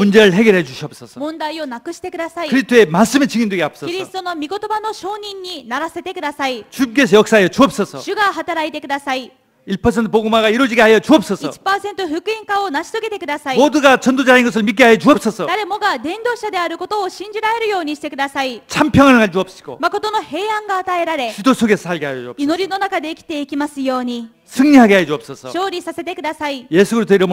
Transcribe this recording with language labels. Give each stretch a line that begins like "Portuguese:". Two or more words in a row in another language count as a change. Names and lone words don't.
Korean: 문제를 해결해 주시옵소서.
Japanese: 問題をなくしてください。
Korean: 그리스도의 말씀의 증인 되게
Japanese: キ
Korean: 앞서서
Japanese: リストの御言葉の証人にならせてください。
Korean: 주께서 역사하여 주옵소서.
Japanese: 主が働いてください。
Korean: 1% 복음화가 이루어지게 하여 주옵소서.
Japanese: 1% 福音化を成し遂げてください。
Korean: 모두가 전도자인 것을 믿게 하여 주옵소서.
Japanese: 誰もが伝道者であることを信じられるようにしてください。
Korean: 참 평안을 주옵시고
Japanese: 誠の平安が与えられ、
Korean: 기도 속에서 살게 하여 주옵소서.
Japanese: 祈りの中で生きていきますように、
Korean: 승리하게 하여 주옵소서.
Japanese: 勝利させてください。
Korean: 예수 그리스도 이름으로